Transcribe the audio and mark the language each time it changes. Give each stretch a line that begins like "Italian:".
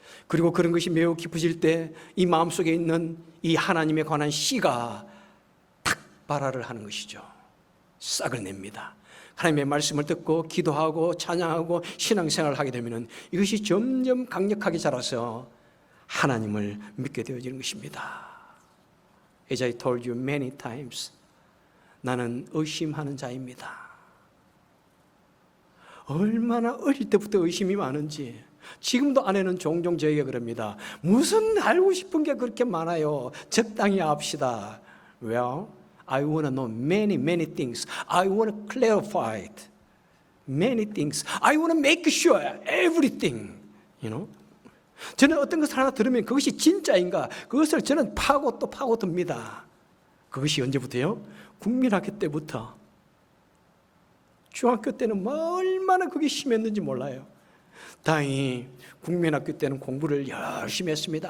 Korean: 그리고 그런 것이 매우 깊어질 때 이 마음속에 있는 이 하나님에 관한 씨가 탁 발화를 하는 것이죠. 싹을 냅니다. 하나님의 말씀을 듣고 기도하고 찬양하고 신앙생활을 하게 되면 이것이 점점 강력하게 자라서 하나님을 믿게 되어지는 것입니다.
English: As I told you many times,
Korean: 나는 의심하는 자입니다. 얼마나 어릴 때부터 의심이 많은지. 지금도 아내는 종종 저에게 그럽니다. 무슨 알고 싶은 게 그렇게 많아요. 적당히 합시다.
English: Well, I want to know many things. I want to clarify it. Many things. I want to make sure everything. You know?
Korean: 저는 어떤 것을 하나 들으면 그것이 진짜인가? 그것을 저는 파고 또 파고듭니다. 그것이 언제부터요? 국민학교 때부터. 중학교 때는 얼마나 그게 심했는지 몰라요. 다행히 국민학교 때는 공부를 열심히 했습니다.